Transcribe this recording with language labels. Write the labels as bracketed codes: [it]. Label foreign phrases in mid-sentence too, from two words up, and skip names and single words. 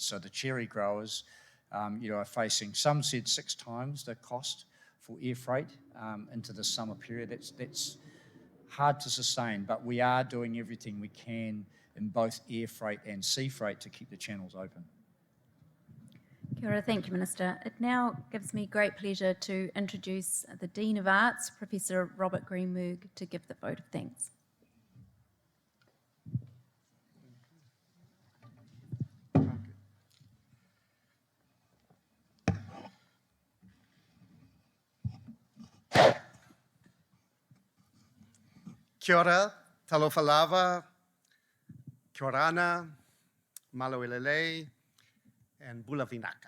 [en] So the cherry growers, are facing, some said 6 times the cost for air freight into the summer period. That's hard to sustain, but we are doing everything we can in both air freight and sea freight to keep the channels open. [mi] Kia ora, [en] thank you, Minister. It now gives me great pleasure to introduce the Dean of Arts, Professor Robert Greenberg, to give the vote of thanks. [mi] Kia ora, [sm] talofa lava, [rar] kia orana, [to] malo elelei, [mi] and [fj] bula vinaka.